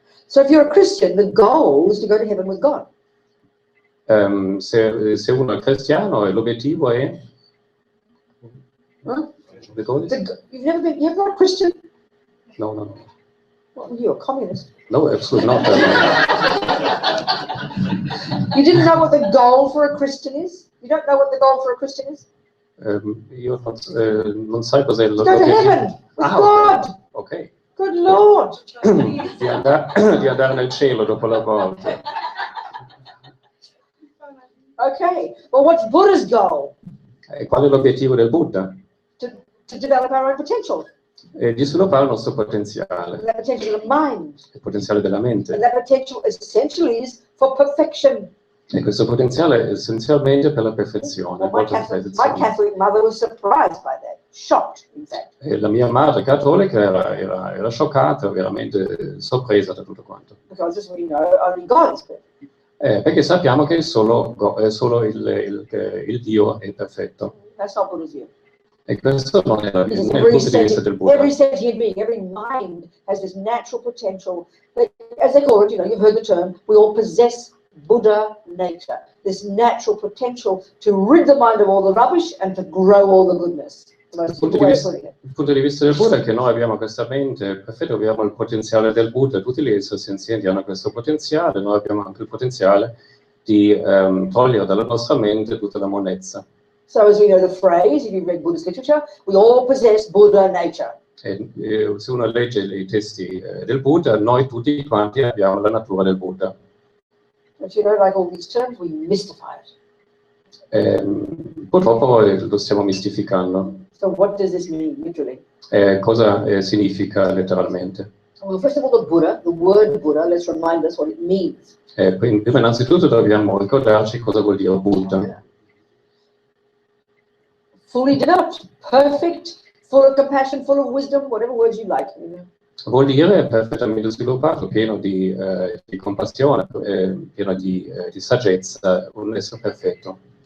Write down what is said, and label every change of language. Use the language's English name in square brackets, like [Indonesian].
[English] So if you're a Christian, the goal is to go to heaven with God. [Italian] Se uno è cristiano, l'obiettivo è... Huh? [English] You've never been a Christian? No. Well, you're a communist. No, absolutely not. You didn't know what the goal for a Christian is? You don't know what the goal for a Christian is? [Italian] Io non sai cos'è [English] Go to heaven with God. Ok. Good Lord. [Italian] Di andare nel cielo dopo la morte. [English] Okay. Well, what's Buddha's goal? [Italian] E qual è l'obiettivo del Buddha? [English] To develop our own potential. [Italian] Di sviluppare il nostro potenziale. [English] And that potential of mind. [Italian] Il potenziale della mente. [English] And that potential essentially is for perfection. [Italian] E questo potenziale è essenzialmente per la perfezione. [English] Well, my Catholic mother was surprised by that, shocked, in fact. [Italian] E la mia madre cattolica era scioccata, veramente sorpresa da tutto quanto. [English] Because as we know, only God is perfect. [Italian] Perché sappiamo che solo il Dio è perfetto. [English] That's not Buddha's view. [Italian] E questo non è il punto di vista del Buddha. [English] Every sentient being, every mind has this natural potential. As they call it, you've heard the term, we all possess Buddha nature, this natural potential to rid the mind of all the rubbish and to grow all the goodness. [Italian] Il punto di vista del Buddha è che noi abbiamo questa mente perfetta, abbiamo il potenziale del Buddha, tutti gli esseri senzienti hanno questo potenziale, noi abbiamo anche il potenziale di togliere dalla nostra mente tutta la monnezza. [English] So as we know the phrase, if you've read Buddhist literature, we all possess Buddha nature. [Italian] Se uno legge i testi del Buddha, noi tutti quanti abbiamo la natura del Buddha. [English] But you know, like all these terms, we mystify it. [Italian] Purtroppo lo stiamo mistificando. [English] So what does this mean, literally? [Italian] Cosa significa letteralmente? [English] Well, first of all, the word Buddha, let's remind us what it means. [Italian] Prima innanzitutto dobbiamo ricordarci cosa vuol dire Buddha. [English] Fully developed, perfect, full of compassion, full of wisdom, whatever words you like. You know. [Italian] Vuol dire perfettamente sviluppato, pieno di compassione, pieno di saggezza, un essere perfetto.